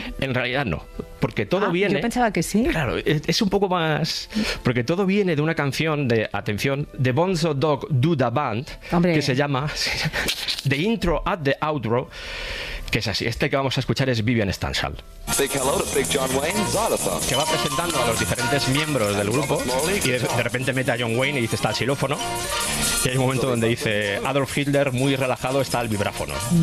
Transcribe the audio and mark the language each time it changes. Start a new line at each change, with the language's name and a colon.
Spanish: En realidad no, porque todo viene... yo pensaba que sí. Claro, es un poco más... Porque todo viene de una canción de, atención, The Bonzo Dog Do Da Band, hombre, que se llama The Intro at the Outro, que es así. Este que vamos a escuchar es Vivian Stansel.
English: Big hello to Big John Wayne, Xylophone.
Spanish: Que va presentando a los diferentes miembros del grupo y de repente mete a John Wayne y dice, está el xilófono. Y hay un momento donde dice, Adolf Hitler, muy relajado, está el vibráfono.